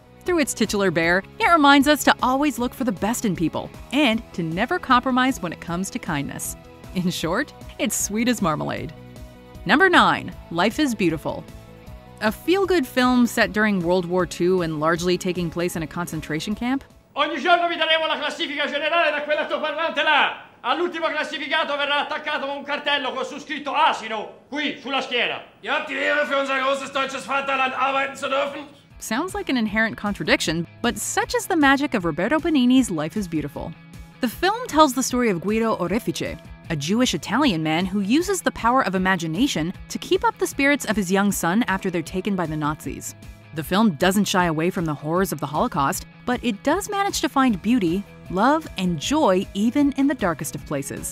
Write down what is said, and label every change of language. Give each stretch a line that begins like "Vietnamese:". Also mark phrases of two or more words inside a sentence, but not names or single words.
English: Through its titular bear, it reminds us to always look for the best in people, and to never compromise when it comes to kindness. In short, it's sweet as marmalade. Number 9. Life is Beautiful. A feel-good film set during World War II and largely taking place in a concentration camp?
Italian: Ogni giorno vi daremo la classifica generale da quell'altoparlante là. All'ultimo classificato verrà attaccato un cartello con su scritto Asino, qui, sulla schiena.
German: Ihr habt die Ehre, für unser großes deutsches Vaterland arbeiten zu dürfen.
English: Sounds like an inherent contradiction, but such is the magic of Roberto Benigni's Life is Beautiful. The film tells the story of Guido Orefice, a Jewish-Italian man who uses the power of imagination to keep up the spirits of his young son after they're taken by the Nazis. The film doesn't shy away from the horrors of the Holocaust, but it does manage to find beauty, love, and joy even in the darkest of places.